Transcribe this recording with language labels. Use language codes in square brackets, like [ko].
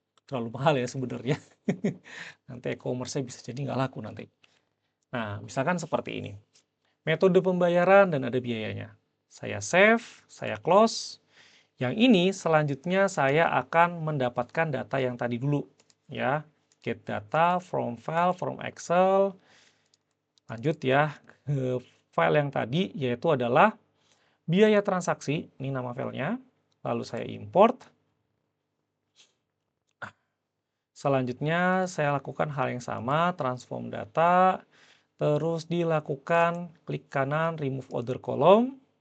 [id] Terlalu mahal ya sebenarnya. Nanti e-commerce-nya bisa jadi nggak laku nanti. Nah, misalkan seperti ini. Metode pembayaran dan ada biayanya. Saya save, saya close. Yang ini selanjutnya saya akan mendapatkan data yang tadi dulu. [en] Ya, get data from file, from Excel. [id] Lanjut ya ke file yang tadi, yaitu adalah biaya transaksi. Ini nama filenya. Lalu saya import. Selanjutnya saya lakukan hal yang sama, transform data, terus dilakukan klik kanan [en] remove order column.